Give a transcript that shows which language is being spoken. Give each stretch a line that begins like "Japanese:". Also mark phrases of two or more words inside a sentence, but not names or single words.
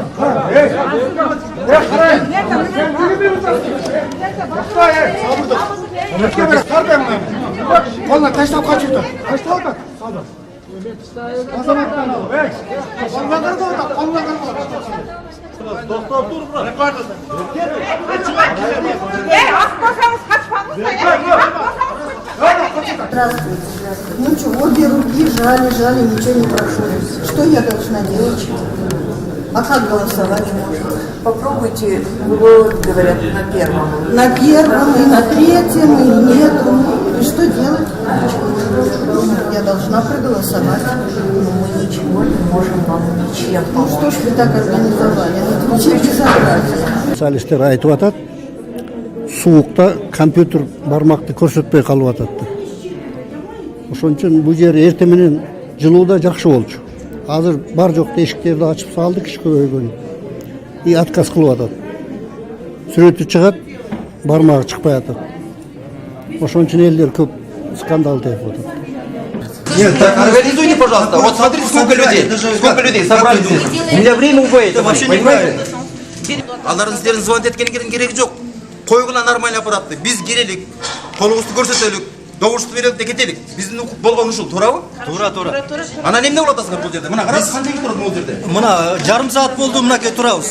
Kyrgyz: Колуна таштап качырды. Таштап атат. Токтоп тур, брат. Акбасаңыз качпаңыз.
Russian: Ну чего, обе руки жали, ничего не прошло. Что я должна делать? А как голосовать можно? Попробуйте, говорят, на первом. На первом, и на третьем, и нету. И что делать? Я должна проголосовать. Мы ничего не можем вам ничем Ну помочь. что ж вы так организовали? Это вообще безобразие.
Kyrgyz: Специалисттер айтып атат, суукта компьютер бармакты көрсөтпөй калып атат деп. Ошон үчүн бул жер эртең менен жылууда жакшы болчу. Азыр бар жок эшиктерди ачып салдык, иш көбөйгөн.
Russian: И отказ
Kyrgyz: кылып атат. Сүрөтү чыгат, бармагы чыкпай атат. Ошон үчүн элдер көп скандал деп атат.
Russian: Нет, так организуйте, пожалуйста. Вот смотрите, сколько людей собрались здесь. У меня время убоит. Это вообще неправильно.
Kyrgyz: Алардын силердин звонить эткенин кереги жок. Койгула нормально аппаратты. Биз келелик, колубузду көрсөтөлүк, добушту берелик де кетелик. Биздин укук болгон ушул, туурабы? Туура. Анан эмне болуп атасыңар бул жерде? Мына караңыз, канча киши турат бул жерде? Мына жарым саат болду, мынакей турабыз.